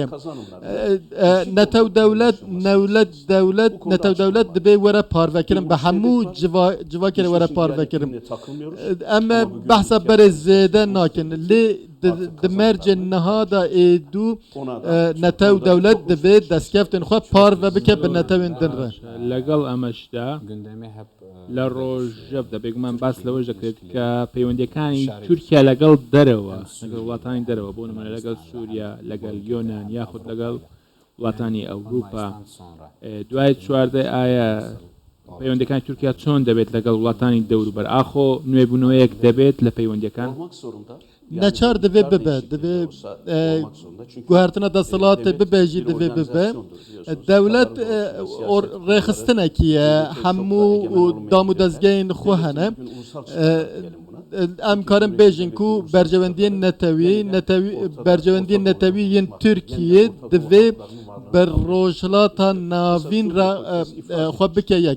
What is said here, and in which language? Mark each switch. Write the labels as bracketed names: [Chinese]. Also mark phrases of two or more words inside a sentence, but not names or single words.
[Kurdish] Netew dewlet netew dewlet dibê were parvekirin bi hemû civakê were parvekirin. Em behsa berê zêde nakin. Lê di mercê niha da êdû netew dewlet divê destkeftên xwe parve bike bi netewên din re. [Central Kurdish] لەگەڵ ئەمەشدا لە ڕۆژەف دەبێگومان باس لەوەش دەکرێت کە پەیوەندیەکانی تورکیا لەگەڵ دەرەوە لەگەڵ وڵاتانی دەرەوە بۆ نمونە لەگەڵ سووریا لەگەڵ یۆنان یاخود لەگەڵ وڵاتانی ئەوروپا دوای چواردە ئایا پەیوەندیەکانی تورکیا چۆن دەبێت لەگەڵ وڵاتانی دەوروبەر ئاخۆ نوێبوونەوەیەک دەبێت لە پەیوەندیەکان [Kurdish] neçar divê bibe divê guhertina desthilatê bibe jî divê bibe dewlet rêxistinekî ye hemû dam û dezgehên xwe hene em karin bêjin ku bercewendiyên netewî yên Tirkiye divê bi rojhilata navîn re xwe bike yek.